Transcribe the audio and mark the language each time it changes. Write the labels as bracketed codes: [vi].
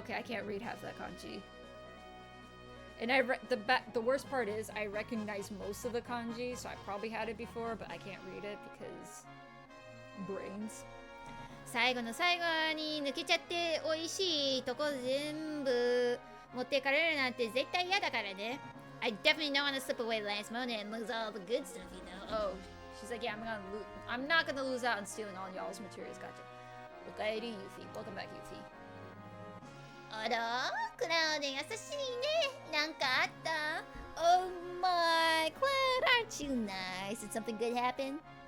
[en] Okay, I can't read half that kanji. And the worst part is I recognize most of the kanji, so I probably had it before, but I can't read it because brains. [ja] 最後の最後に抜けちゃって美味しいとこ全部持ってかれるなんて絶対嫌だからね。 [en] I definitely don't want to slip away last moment and lose all the good stuff, you know. Oh, she's like, yeah, I'm not gonna lose out on stealing all y'all's materials. Gotcha. Okaeri Yuffie. Welcome back, Yuffie. [ja] あら、クラウド優しいね。なんかあった？ [en] Oh my, Cloud, aren't you nice? Did something good happen?